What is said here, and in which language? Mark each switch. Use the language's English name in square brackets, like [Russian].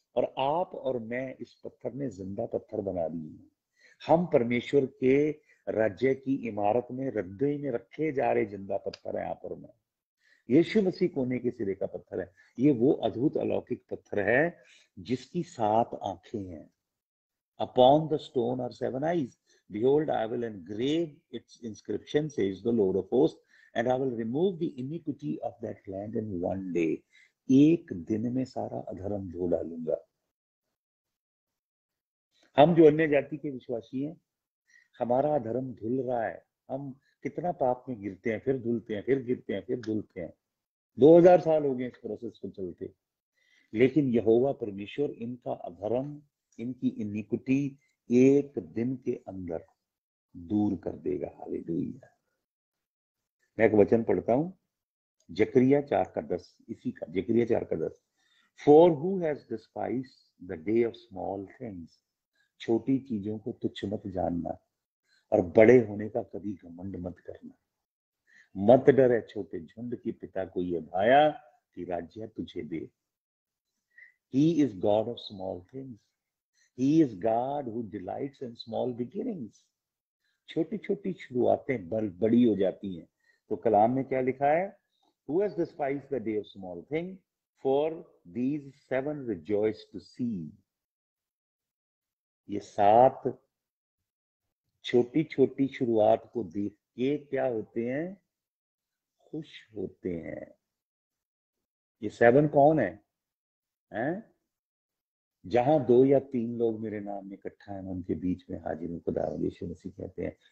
[Hindi] और आप और मैं इस पत्थर ने जिंदा पत्थर बना दिए हैं। हम परमेश्वर के राज्य की इमारत में हृदय में रखे जा रहे जिंदा पत्थर है आप और मैं। यीशु मसीह कोने के सिरे का पत्थर है। ये वो अद्भुत अलौकिक पत्थर है जिसकी 7 आंखें हैं। [English] Upon the stone are 7 eyes, behold I will engrave its inscription, says the Lord of hosts, and I will remove the iniquity of that land in one day. [Hindi] एक दिन में सारा अधर्म धो डालूंगा। हम जो अन्य जाति के विश्वासी हैं, हमारा अधर्म धुल रहा है। हम कितना पाप में गिरते हैं, फिर धुलते हैं, फिर गिरते हैं, फिर धुलते हैं। 2000 साल हो गए इस प्रोसेस को चलते, लेकिन यहोवा परमेश्वर इनका अधर्म, इनकी इनिक्विटी एक दिन के अंदर दूर कर देगा। हालेलुया। मैं एक वचन पढ़ता हूं, जकरिया 4 का 10, इसी का जकरिया 4 का 10, [English] for who has despised the day of small things, [Hindi] छोटी चीजों को तुच्छ मत जानना और बड़े होने का कभी घमंड मत करना। मत डर है छोटे झुंड की पिता को ये भाया कि राज्य तुझे दे। [English] He is God of small things. He is God who delights in small beginnings. [Hindi] छोटी छोटी शुरुआतें बड़ी हो जाती हैं। तो कलाम में क्या लिखा है? [English] Who has despised the day of small thing? For these 7 rejoice to see. [Hindi] ये 7 छोटी छोटी शुरुआत को देख के क्या होते हैं? खुश होते हैं। ये 7 कौन है? हैं? जहां 2 या 3 लोग मेरे नाम में इकट्ठा है, उनके बीच में हाजिर हूं, खुदावंद यीशु मसीह कहते हैं।